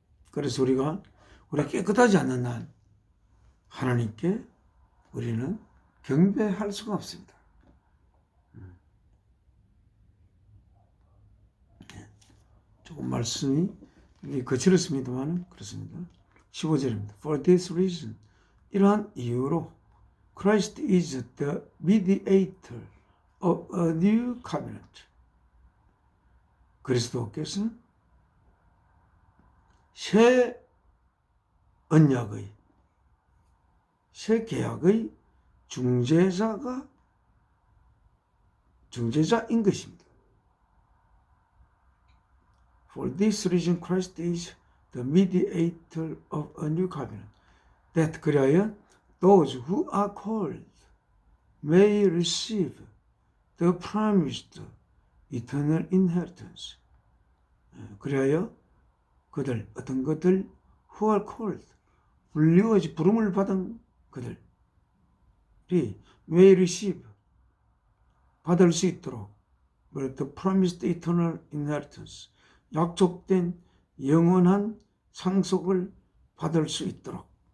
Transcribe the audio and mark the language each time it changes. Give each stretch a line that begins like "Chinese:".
Korean: 그래서 우리 깨끗하지 않는 날 하나님께 우리는 경배할 수가 없습니다. 조금 말씀이 거칠었습니다만 그렇습니다. 15절입니다.
English: For this reason,
Korean: 이러한 이유로
English: Christ is the mediator of a new covenant.
Korean: 그리스도께서 새 언약의, 새 계약의 중재자인 것입니다.
English: For this reason, Christ is the mediator of a new covenant. That
Korean: 그리하여
English: those who are called may receive the promised eternal inheritance.
Korean: 그리하여 그들, 어떤 것들
English: who are called,
Korean: 부름을 받은 그들이
English: may receive,
Korean: 받을 수 있도록
English: the promised eternal inheritance,
Korean: 약속된 영원한 상속을 받을 수 있도록.